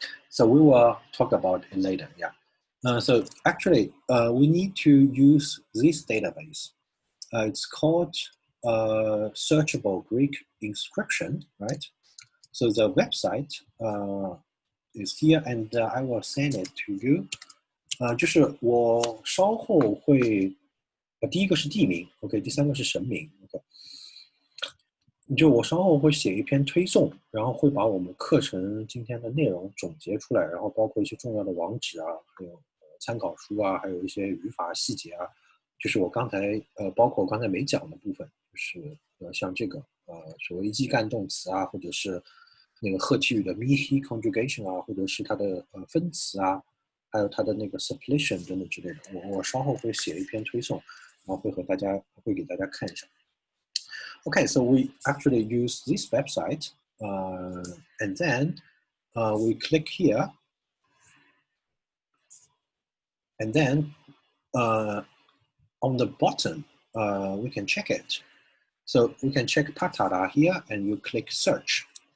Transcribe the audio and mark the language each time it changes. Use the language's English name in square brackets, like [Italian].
[English] So we will talk about it later, yeah. So actually, we need to use this database. It's called searchable Greek inscription, right? So the website is here, and I will send it to you. [Chinese] 就是我稍后会，第一个是地名 ，OK， 第3个是神名 ，OK。就我稍后会写一篇推送，然后会把我们课程今天的内容总结出来，然后包括一些重要的网址啊，还有参考书啊，还有一些语法细节啊，就是我刚才包括我刚才没讲的部分，就是像这个所谓基干动词啊，或者是那个赫梯语的 mihi conjugation 啊，或者是它的分词啊，还有它的那个 suppletion 等等之类的，我稍后会写一篇推送，然后会给大家看一下。 [English] Okay, so we actually use this website, and then we click here, and then on the bottom we can check it. So we can check patara here, and you click search.